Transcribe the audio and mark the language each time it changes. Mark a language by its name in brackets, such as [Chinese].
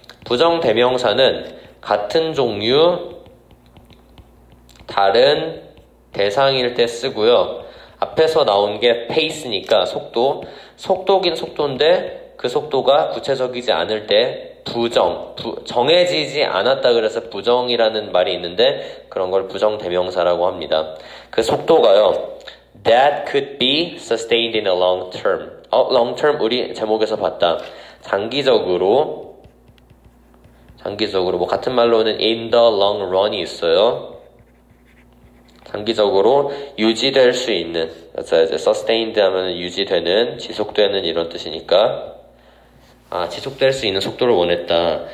[Korean] 부정대명사는 같은 종류, 다른 대상일 때 쓰고요. 앞에서 나온 게 pace니까 속도긴 속도인데 그 속도가 구체적이지 않을 때 정해지지 않았다 그래서 부정이라는 말이 있는데 그런 걸 부정대명사라고 합니다. 그 속도가요. [English] That could be sustained in a long term. [Korean] long term 우리 제목에서 봤다. 장기적으로 뭐 같은 말로는 [English] in the long run [Korean] 이 있어요. 장기적으로 유지될 수 있는, 그래서 이제 sustained 하면 유지되는, 지속되는 이런 뜻이니까 지속될 수 있는 속도를 원했다.